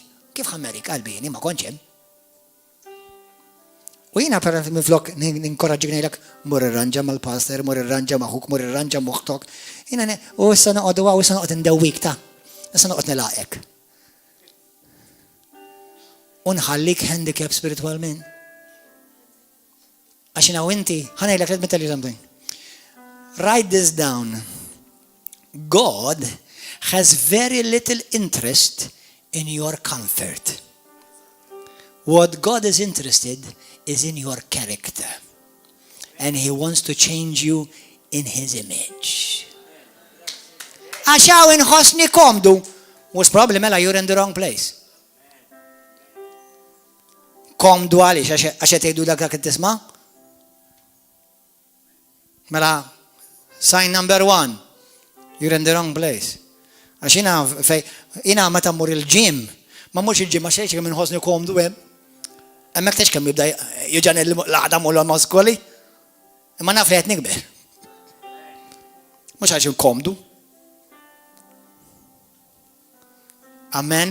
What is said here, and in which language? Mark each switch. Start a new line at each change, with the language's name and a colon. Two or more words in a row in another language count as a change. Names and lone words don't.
Maltese: Kif ħammerik qalbi jieni ma kontx hemm. U jiena minn flok ninkoraġġik ngħidlek mur irranġa mal-pastor, mur irranġa maħuk, mur irranġa moħħtok. Jiena u issa noqogħdu u issa noqgħod indewwik ta'. Issa noqgħod nilaqek. U nħallik handicap spiritualment. Għax jiena u inti, ħanejlek
English: let me tell you something. Write this down. God has very little interest in your comfort. What God is interested is in your character. And He wants to change you in His image.
Maltese: Għaxaw inħosni komdu,
English: most probably mela you're in the wrong place.
Maltese: Komdu għaliex għax qed tgħidu dak qed tisma'?
English: Mela sign number 1, you're in the wrong place.
Maltese: Għax jiena meta mmur il-ġim, ma mmurx il-ġim għax kemm inħossni komdu hemm. Hemmhekk tgħidx kemm jibda jiġani l-qagħda mulla maskoli. Imma naf li qed nikber. Mhux għax komdu. Amen.